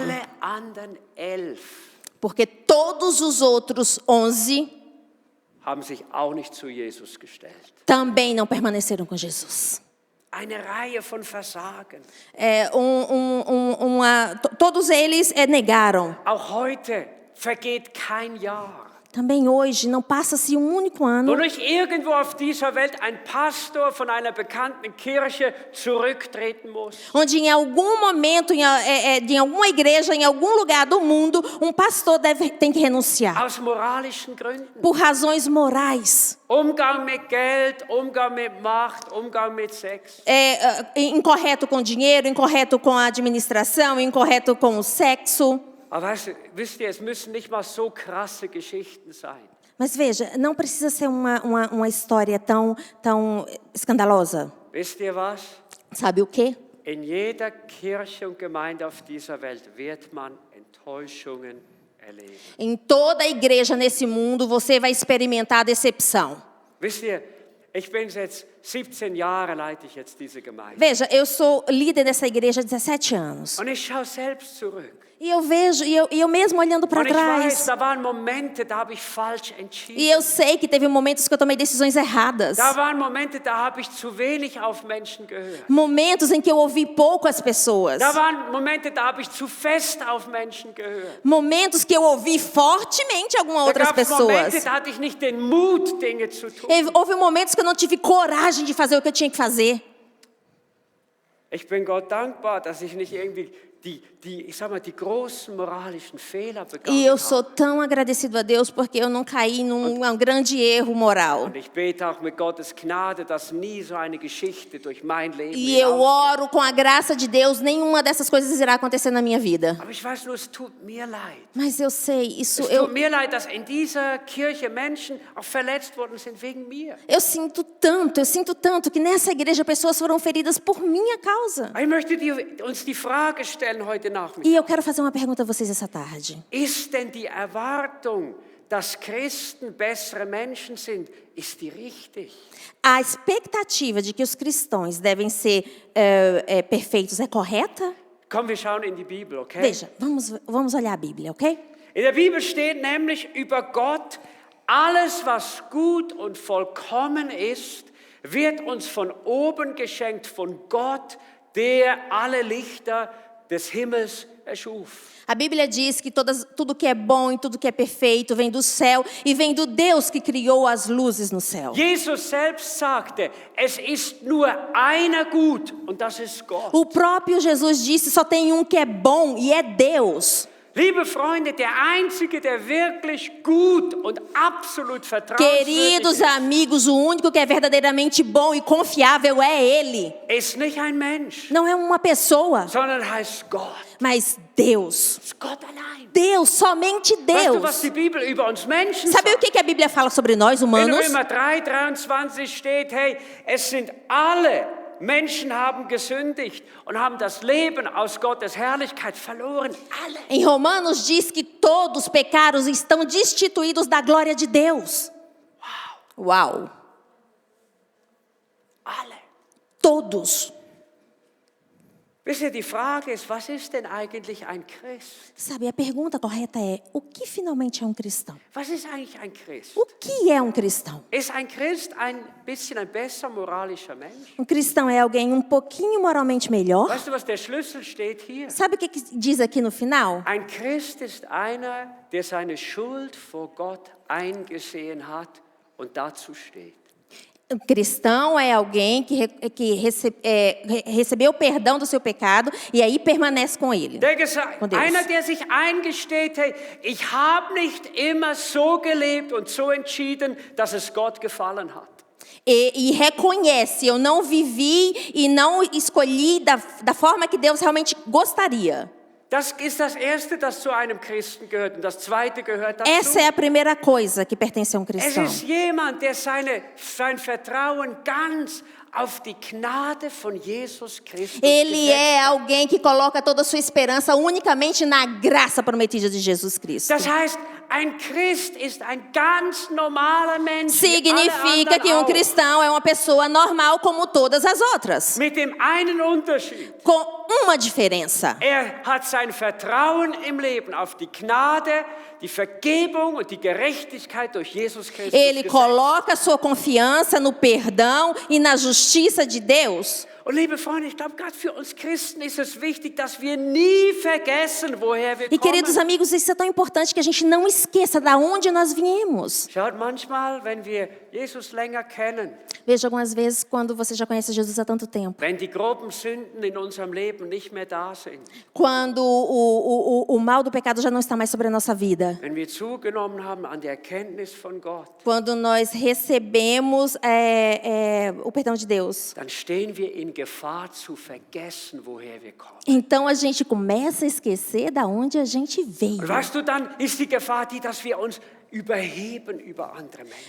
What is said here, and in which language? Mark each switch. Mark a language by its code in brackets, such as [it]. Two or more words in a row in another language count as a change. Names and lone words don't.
[de] Alle anderen 11 [pt] Porque todos os outros 11 [de] haben sich auch nicht zu Jesus gestellt. [pt] também não permaneceram com Jesus. [de] Eine Reihe von Versagen. [pt] Todos eles negaram. [de] Auch heute vergeht kein Jahr, [pt] Também hoje não passa-se um único ano [de] wo nicht irgendwo auf dieser Welt ein Pastor von einer bekannten Kirche zurücktreten muss. [pt] onde em algum momento, de alguma igreja, em algum lugar do mundo, um pastor tem que renunciar. [de] Aus moralischen Gründen. [pt] Por razões morais. [de] Umgang mit Geld, Umgang mit Macht, Umgang mit Sex. [pt] Incorreto com dinheiro, incorreto com a administração, incorreto com o sexo. [de] Aber wisst ihr, es müssen nicht mal so krasse Geschichten sein. [pt] Mas veja, não precisa ser uma história tão escandalosa. [de] Wisst ihr was? [pt] Sabe o quê? [de] In jeder Kirche und Gemeinde auf dieser Welt wird man Enttäuschungen erleben. [pt] Em toda a igreja nesse mundo, você vai experimentar a decepção. [de] Wisst ihr, ich bin jetzt 17 Jahre, leite ich jetzt diese Gemeinde. [pt] Veja, eu sou líder dessa igreja há 17 anos. [de] Und ich schaue selbst zurück. [pt] E eu vejo, e eu mesmo olhando para [de] Und ich weiß, [pt] trás. [de] da waren Momente, da habe ich falsch entschieden. [pt] E eu sei que teve momentos que eu tomei decisões erradas. [de] Da waren Momente, da habe ich zu wenig auf Menschen gehört. [pt] Momentos em que eu ouvi pouco as pessoas. [de] Da waren Momente, da habe ich zu fest auf Menschen gehört. [pt] Momentos que eu ouvi fortemente algumas [de] Da [pt] outras [de] gab es Momente, [pt] pessoas. [de] da hatte ich nicht den Mut, Dinge zu tun. [pt] Houve momentos que eu não tive coragem de fazer o que eu tinha que fazer. [de] Ich bin Gott dankbar, dass ich nicht irgendwie ich sag mal, die großen moralischen Fehler begangen [pt] E eu [de] habe. [pt] sou tão agradecido a Deus porque eu não caí num grande erro moral. [de] Und ich bete auch mit Gottes Gnade, dass nie so eine Geschichte durch mein Leben [pt] E eu [de] hinausgeht. [pt] oro com a graça de Deus, nenhuma dessas coisas irá acontecer na minha vida. [de] Aber ich weiß nur, es tut mir leid. [pt] Mas eu sei, isso [de] Es tut mir leid, dass in dieser Kirche Menschen auch verletzt worden sind wegen mir. [pt] eu sinto tanto que nessa igreja pessoas foram feridas por minha causa. [de] Ich möchte uns die Frage stellen heute Nachmittag. [pt] E eu quero fazer uma pergunta a vocês essa tarde. [de] Ist denn die Erwartung, dass Christen bessere Menschen sind, ist die richtig? [pt] A expectativa de que os cristãos devem ser perfeitos é correta? [de] Komm, wir schauen in die Bibel, okay? [pt] Veja, vamos olhar a Bíblia, ok? [de] In der Bibel steht nämlich über Gott, alles was gut und vollkommen ist, wird uns von oben geschenkt, von Gott, der alle Lichter des Himmels erschuf. [pt] A Bíblia diz que tudo que é bom e tudo que é perfeito vem do céu e vem do Deus que criou as luzes no céu. [de] Jesus selbst sagte, es ist nur einer gut und das ist Gott. [pt] O próprio Jesus disse, só tem um que é bom e é Deus. [de] Liebe Freunde, der Einzige, der wirklich gut und absolut vertrauenswürdig [pt] Queridos amigos, o único que é verdadeiramente bom e confiável é Ele. [de] ist nicht ein Mensch, [pt] Não é uma pessoa, [de] sondern heißt Gott. [pt] mas Deus. [de] Es ist Gott allein. [pt] Deus, somente [de] Weißt du, was [pt] Deus. [de] die Bibel über uns Menschen [pt] Sabe o [de] sagt? [pt] que a Bíblia fala sobre nós, [de] In [pt] humanos? [de] Römer 3,23 steht, hey, es sind alle Menschen haben gesündigt und haben das Leben aus Gottes Herrlichkeit verloren. Alle. [pt] Em Romanos diz que todos pecaram e estão destituídos da glória de Deus. Uau! [de] Alle. [pt] Todos. [de] Wisst ihr, die Frage ist, was ist denn eigentlich ein Christ? [pt] Sabe, a pergunta correta é, o que finalmente é um cristão? [de] Was ist eigentlich ein Christ? [pt] O que é um cristão? [de] Ist ein Christ ein bisschen ein besser moralischer Mensch? [pt] Um cristão é alguém um pouquinho moralmente melhor? [de] Weißt du, was der Schlüssel steht hier? [pt] Sabe o que diz aqui no final? [de] Ein Christ ist einer, der seine Schuld vor Gott eingesehen hat und dazu steht. [pt] Um cristão é alguém que recebeu o perdão do seu pecado e aí permanece com ele. Com Deus. [de] Einer, der sich eingesteht, hey, ich habe nicht immer so gelebt und so entschieden, dass es Gott gefallen hat. [pt] E reconhece, eu não vivi e não escolhi da forma que Deus realmente gostaria. [de] Das ist das Erste, das zu einem Christen gehört. Und das Zweite gehört dazu. [pt] Essa é a primeira coisa que pertence a um [de] Es [pt] cristão. [de] ist jemand, der sein Vertrauen ganz auf die Gnade von Jesus Christus [pt] Ele [de] gesetzt [pt] é [de] hat. [pt] alguém que coloca toda a sua esperança unicamente na graça prometida de Jesus Cristo. [de] Das heißt, ein Christ ist ein ganz normaler Mensch. wie alle [pt] Significa [de] anderen [pt] que um [de] auch. [pt] cristão é uma pessoa normal como todas as outras, [de] Mit dem einen Unterschied. [pt] com uma diferença. [de] Hat sein Vertrauen im Leben auf die Gnade, die Vergebung und die Gerechtigkeit durch Jesus Christus [pt] Ele [de] gesetzt. [pt] coloca sua confiança no perdão e na justiça de Deus. [de] Und liebe Freunde, ich glaube, gerade für uns Christen ist es wichtig, dass wir nie vergessen, woher wir [pt] E [de] kommen. [pt] queridos amigos, isso é tão importante que a gente não esqueça da onde nós viemos. [de] Schaut, manchmal, wenn wir Jesus länger kennen, [pt] Veja algumas vezes quando você já conhece Jesus há tanto tempo. [de] wenn die groben Sünden in unserem Leben nicht mehr da sind, [pt] Quando o mal do pecado já não está mais sobre a nossa vida. [de] wenn wir zugenommen haben an der Erkenntnis von Gott, [pt] Quando nós recebemos o perdão de Deus. [de] dann stehen wir in Gefahr zu vergessen, woher wir kommen. [pt] Então a gente começa a esquecer da onde a gente veio. [de] Und weißt du, dann ist die Gefahr die, dass wir uns überheben über andere Menschen.